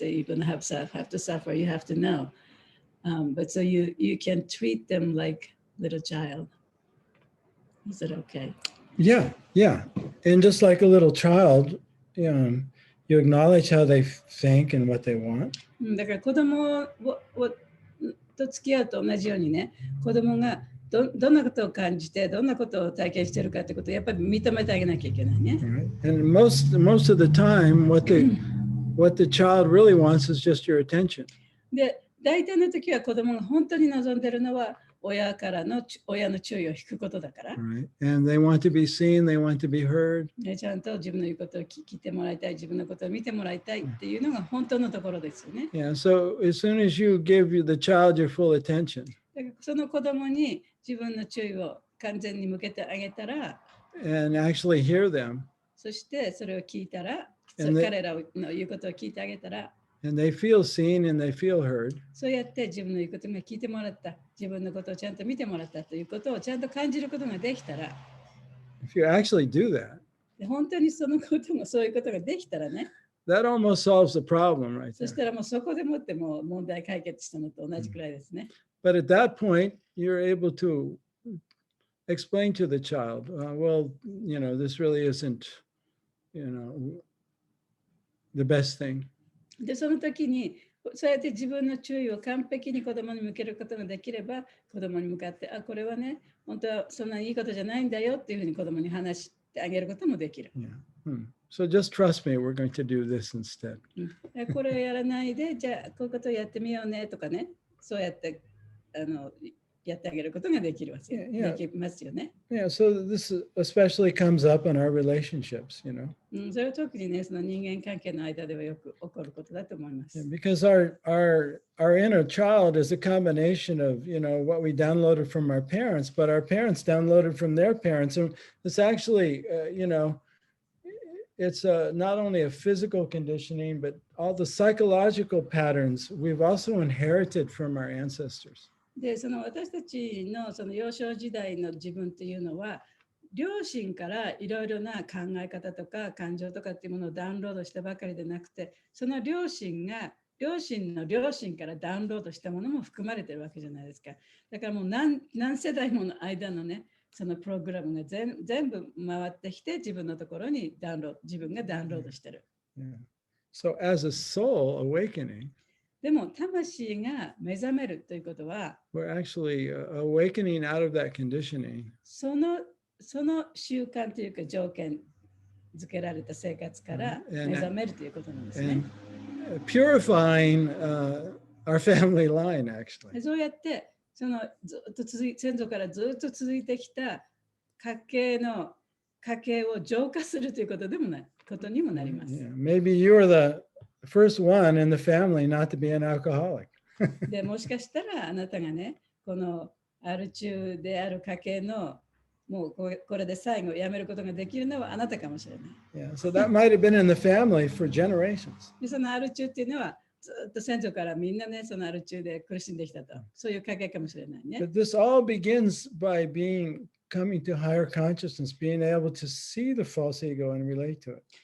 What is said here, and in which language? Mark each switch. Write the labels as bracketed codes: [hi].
[en] You're gonna have to suffer. You have to know. But so you can treat them like little child. Is it okay? Yeah. And just like a little child, you acknowledge how they think and what they want. [ja] だから子供と付き合うと同じようにね、子供がどんなことを感じて、どんなことを体験しているかってことをやっぱり認めてあげなきゃいけないね。 [en] Right. And most of the time, what the child really wants is just your attention. [ja] で、大体の時は子供が本当に望んでいるのは親の注意を引くことだから。 [en] Right. And they want to be seen, they want to be heard. [ja] ちゃんと自分の言うことを聞いてもらいたい、自分のことを見てもらいたいっていうのが本当のところですよね。 [en] Yeah. So as soon as you give the child your full attention, [ja] だからその子供に自分の注意を完全に向けてあげたら、 [en] and actually hear them, [ja] そしてそれを聞いたら、 [en] And they- [ja] 彼らの言うことを聞いてあげたら、 [en] and they feel seen and they feel heard, [ja] そうやって自分の言うことが聞いてもらった、自分のことをちゃんと見てもらったということをちゃんと感じることができたら、 [en] if you actually do that, [ja] で本当にそのこともそういうことができたらね、 [en] that almost solves the problem right [ja] そし [en] there. [ja] たらもうそこでもってもう問題解決したのと同じくらいですね。 [en] But at that point, you're able to explain to the child, well, this really isn't, the best thing. [ja] で、その時にそうやって自分の注意を完璧に子供に向けることができれば、子供に向かって、これはね、本当はそんなにいいことじゃないんだよっていうふうに子供に話してあげることもできる。 [en] Yeah. So just trust me, we're going to do this instead. [ja] これをやらないで、じゃあこういうことをやってみようねとかね、そうやってやってあげることができるわけ [en] Yeah. [ja] できますよね。 [en] Yeah, so this especially comes up in our relationships, [ja] それは特にね、その人間関係の間ではよく起こることだと思います。 [en] Because our inner child is a combination of, what we downloaded from our parents, but our parents downloaded from their parents. And it's actually, it's not only a physical conditioning, but all the psychological patterns we've also inherited from our ancestors. [ja] で、その私たちのその幼少時代の自分っていうのは、両親からいろいろな考え方とか感情とかっていうものをダウンロードしたばかりでなくて、その両親の両親からダウンロードしたものも含まれてるわけじゃないですか。だからもう何世代もの間のね、そのプログラムが全部回ってきて自分のところに自分がダウンロードしてる。 [en] Yeah. So as a soul awakening, [ja] でも魂が目覚めるということは、 [en] we're actually awakening out of that conditioning. [ja] その習慣というか条件付けられた生活から目覚めるということなんですね。 [en] And purifying our family line, actually. [ja] そうやってそのずっと先祖からずっと続いてきた家計を浄化するということにもなります。 [en] Yeah. Maybe you are the first one in the family not to be an alcoholic. [ja] でもしかしたらあなたがね、このアル中である家系のもうこれで最後やめることができるのはあなたかもしれない。 [en] Yeah. So that might have been in the family for generations. [ja] でそのアル中っていうのはずっと先祖からみんなね、そのアル中で苦しんできたと。そういう家系かもしれないね。 [en] But this all begins by coming to higher consciousness, being able to see the false ego and relate to it.